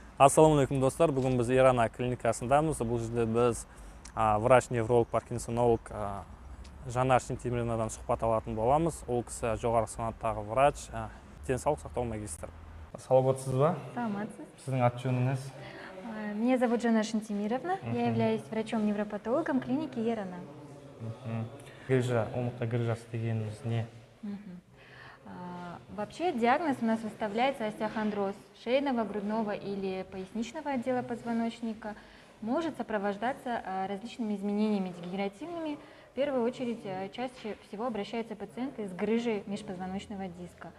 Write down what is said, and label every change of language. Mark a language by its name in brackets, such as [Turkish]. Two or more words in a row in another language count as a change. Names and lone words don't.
[Arabic] Ассаламу алейкум, [Kazakh] достар. Бүгін біз Ирана клиникасындамыз. Бұл жерде біз врач, невролог, паркинсонолог Жанар Шентемринадан сұхбат алатын боламыз. Ол кісі жоғары санаттағы врач, денсаулық сақтау магистрі. Саламатсыз ба? Саламатсыз. Сіздің аты жөніңіз? [Russian] Меня зовут Жанар Шентемировна. Я являюсь врачом-невропатологом клиники Ирана. [Kazakh] Грыжа, омыртқа грыжасы дегеніміз не? [Russian] Вообще диагноз у нас выставляется остеохондроз шейного, грудного или поясничного отдела позвоночника. Может сопровождаться различными изменениями дегенеративными. В первую очередь чаще всего обращаются пациенты с грыжей межпозвоночного диска.